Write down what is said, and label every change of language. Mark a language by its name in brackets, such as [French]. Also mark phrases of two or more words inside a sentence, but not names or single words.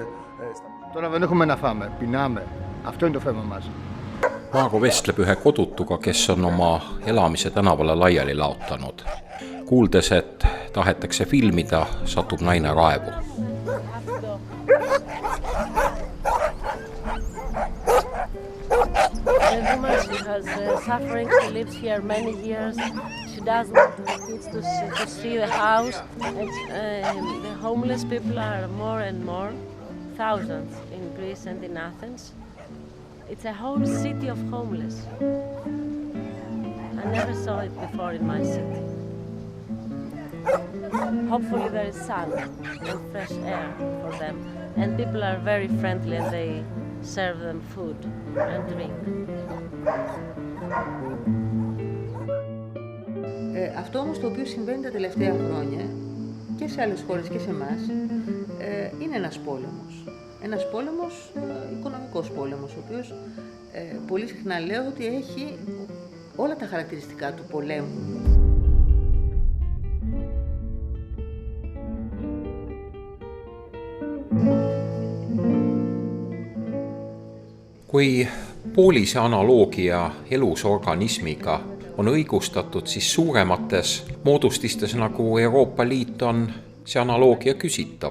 [Greek] Τώρα δεν έχουμε να φάμε, πεινάμε. Αυτό είναι το θέμα μας. [Estonian] Margo vestleb ühe kodutuga, kes on oma elamise tänavale laiali laotanud. Kuuldes, et tahetakse filmida, satub naine raevu. [English] A woman, she has suffering, she lives here many years, she doesn't want the kids to see the house, and the homeless people are more and more, thousands in Greece and in Athens. It's a whole city of homeless. I never saw it before in my city. Hopefully there is sun and fresh air for them, and people are very friendly and they serve them food and drink. [Greek] Αυτό όμως το οποίο συμβαίνει τα τελευταία χρόνια και σε άλλες χώρες και σε εμάς είναι ένας πόλεμος. Ένας πόλεμος, οικονομικός πόλεμος, ο οποίος πολύ συχνά λέω ότι έχει όλα τα χαρακτηριστικά του πολέμου. [Estonian] Kui poolise analoogia elus organismiga on õigustatud, siis suuremates moodustistes nagu Euroopa Liit on see analoogia küsitav.